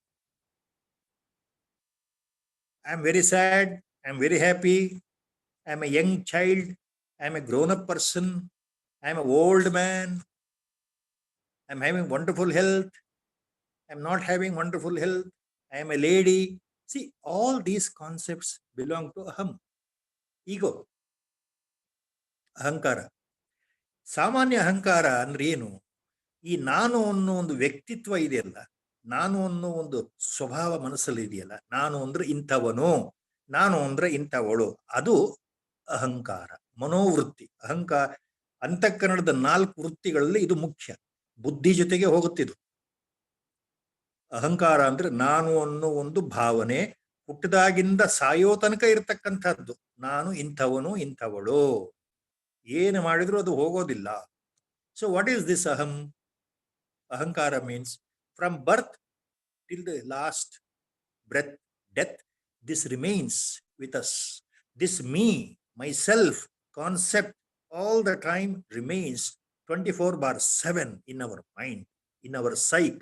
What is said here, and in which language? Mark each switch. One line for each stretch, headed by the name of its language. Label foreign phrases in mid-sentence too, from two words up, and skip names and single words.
English: I am very sad, I am very happy, I am a young child, I am a grown-up person, I am an old man, I am having wonderful health, I am not having wonderful health, I am a lady. See, all these concepts belong to aham, ego, ahankara.
Kannada: ಸಾಮಾನ್ಯ ಅಹಂಕಾರ ಅಂದ್ರೆ ಏನು? ಈ ನಾನು ಅನ್ನೋ ಒಂದು ವ್ಯಕ್ತಿತ್ವ ಇದೆಯಲ್ಲ, ನಾನು ಅನ್ನೋ ಒಂದು ಸ್ವಭಾವ ಮನಸ್ಸಲ್ಲಿ ಇದೆಯಲ್ಲ, ನಾನು ಅಂದ್ರೆ ಇಂಥವನು, ನಾನು ಅಂದ್ರೆ ಇಂಥವಳು, ಅದು ಅಹಂಕಾರ, ಮನೋವೃತ್ತಿ. ಅಹಂಕಾರ ಅಂತಃಕರಣದ 4 ವೃತ್ತಿಗಳಲ್ಲಿ ಇದು ಮುಖ್ಯ. ಬುದ್ಧಿ ಜೊತೆಗೆ ಹೋಗುತ್ತಿದ್ದು ಅಹಂಕಾರ ಅಂದ್ರೆ ನಾನು ಅನ್ನೋ ಒಂದು ಭಾವನೆ, ಹುಟ್ಟದಾಗಿಂದ ಸಾಯೋ ತನಕ ಇರತಕ್ಕಂಥದ್ದು. ನಾನು ಇಂಥವನು, ಇಂಥವಳು, ಏನು ಮಾಡಿದ್ರು ಅದು ಹೋಗೋದಿಲ್ಲ.
English: so what is this aham? Ahankara means from birth till the last breath, death, this remains with us. This me, myself concept all the time remains 24/7 in our mind, in our psyche.